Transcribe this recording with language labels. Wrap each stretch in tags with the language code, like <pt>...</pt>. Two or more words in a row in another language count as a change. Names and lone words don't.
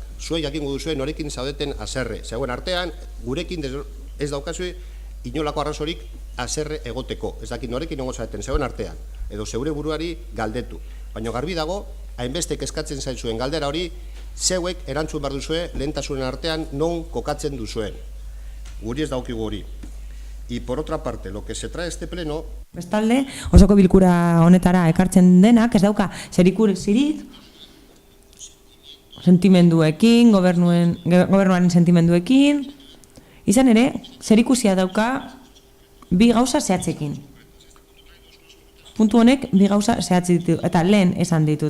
<eu>Zuen jakingo duzuen norekin zaudeten azerre. Zeuen artean, gurekin ez daukazue inolako arrazorik azerre egoteko. Ez dakit norekin ongo zaudeten zeuen artean. Edo zeure buruari galdetu. Baina garbi dago, hainbestek eskatzen zaizuen galdera hori, zeuek erantzun behar duzue lehentasunen artean non kokatzen duzuen. Guri ez daukigu hori.</eu> <es>Y por otra parte, lo que se trae este pleno...</es> <eu>Bestalde, osoko bilkura honetara ekartzen denak, ez dauka zerikusirik sentimenduekin, gobernuaren sentimenduekin, izan ere, zerikusia dauka bi gauza zehatzekin. Puntu honek bi gauza zehatzi ditu, eta lehen esan ditut.</eu>